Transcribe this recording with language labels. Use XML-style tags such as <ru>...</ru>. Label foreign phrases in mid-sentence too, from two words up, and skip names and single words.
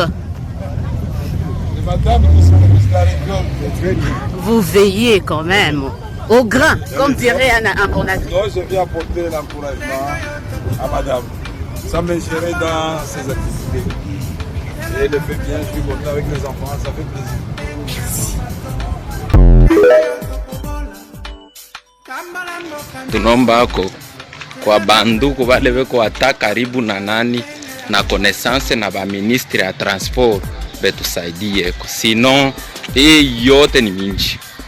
<fr>Madame qui supervise la récolte. Vous veillez quand même au grain, comme dirait un connaisseur. Donc je viens apporter l'encouragement à madame. Ça m'ingérer dans ses activités. Et elle le fait bien, je suis content avec les enfants, ça fait plaisir.</fr> <sw>Tunomba ako kwa banduku wale weko hata karibu na nani na connaissance na ba ministre ya transport betusaidie ko, sinon hii yote ni minji,</sw>